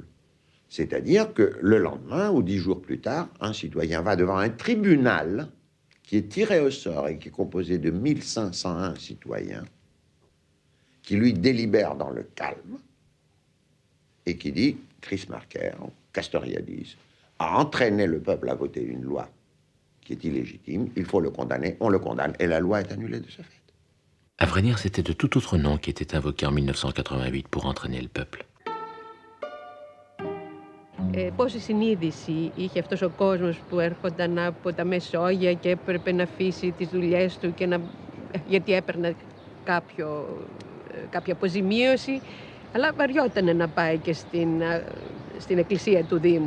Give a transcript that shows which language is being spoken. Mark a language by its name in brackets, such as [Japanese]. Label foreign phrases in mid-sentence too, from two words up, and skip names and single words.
[French] C'est-à-dire que le lendemain ou 10 jours plus tard, un citoyen va devant un tribunal qui est tiré au sort et qui est composé de 1501 citoyens qui lui délibère dans le calme et qui dit Chris Marker, Castoriadis, a entraîné le peuple à voter une loi qui est illégitime, il faut le condamner, on le condamne, et la loi est annulée de ce fait. À vrai dire, c'était de tout autre nom qui était invoqué en 1988 pour entraîner le peuple. [Greek] Πόση συνείδηση είχε αυτός ο κόσμος που έρχονταν από τα Μεσόγεια και έπρεπε να αφήσει τις δουλειές του και γιατί έπαιρνε κάποια αποζημίωση, αλλά βαριότανε να πάει και στην εκκλησία του Δήμου.